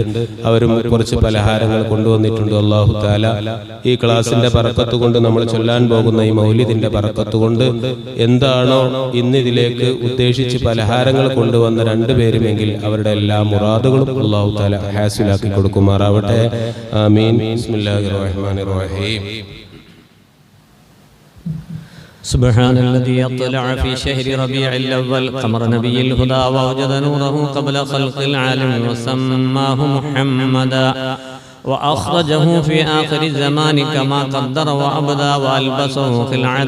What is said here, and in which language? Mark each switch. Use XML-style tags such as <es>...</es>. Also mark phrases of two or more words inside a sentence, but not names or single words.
<ml>അവരും കുറച്ച് പലഹാരങ്ങൾ കൊണ്ടുവന്നിട്ടുണ്ട്.</ml> <ar>الله تعالى</ar> <ml>ഈ ക്ലാസിന്റെ ബറക്കത്ത് കൊണ്ട് നമ്മൾ ചൊല്ലാൻ പോകുന്ന ഈ മൗലിദിന്റെ ബറക്കത്ത് കൊണ്ട് എന്താണോ ഇന്നിതിലേക്ക് ഉദ്ദേശിച്ച് പലഹാരങ്ങൾ കൊണ്ടുവന്ന രണ്ടുപേരുമെങ്കിൽ അവരുടെ എല്ലാ മുറാദുകളും</ml> <ar>الله تعالى</ar> <ml>ഹാസിലാക്കി കൊടുക്കുമാറാവട്ടെ.</ml> <ar>آمين. بسم الله الرحمن الرحيم. سبحان الذي اطلع في شهر ربيع الأول قمر نبي الهدى ووجد نوره قبل خلق العالم وسماه محمدا وأخرجه في آخر الزمان كما قدر وأبدى وألبسه خلعة</ar>